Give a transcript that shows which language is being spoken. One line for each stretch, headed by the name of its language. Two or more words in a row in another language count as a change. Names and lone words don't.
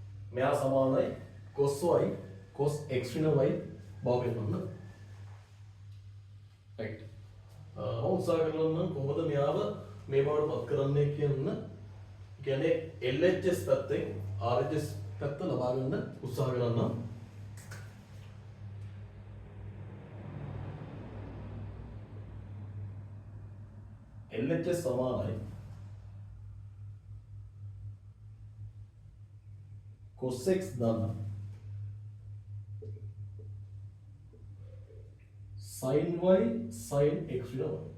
Sinhala: මෙයා සමානයි cos y cos x ඍණ y බව පෙන්වන්න. right. මම උත්සාහ කරනවා නම් කොහොමද මෙයාව මේ බවට පත් කරන්නේ කියන්න. කියන්නේ LHS පැත්තෙන් RHS පැත්ත ලබා ගන්න උත්සාහ කරනවා. LHS සමානයි cos x ධන sin y sin x ඍණ y.